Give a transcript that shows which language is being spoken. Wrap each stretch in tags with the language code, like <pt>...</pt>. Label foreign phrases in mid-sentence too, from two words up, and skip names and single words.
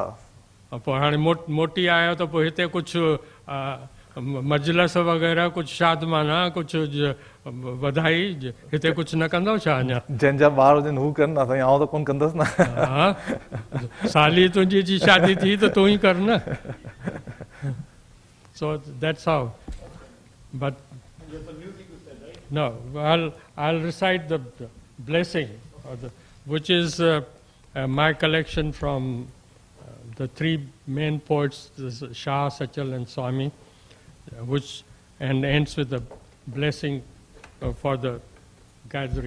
<sd>पोइ हाणे मोटी आयो त पोइ हिते कुझु मजलस वग़ैरह कुझु शादमाना कुझु वधाई हिते कुझु न कंदव छा अञा जंहिंजा ॿार हुजनि हू कनि न साईं आउं त कोन कंदुसि न हा साली तुंहिंजी जी शादी थी त तूं ई कर न</sd> <en>so that's how but There's some music you said, right? no I'll recite the blessing which is my collection from the 3 main poets Shah, Sachal and Swami which and ends with the blessing for the gathering.</en>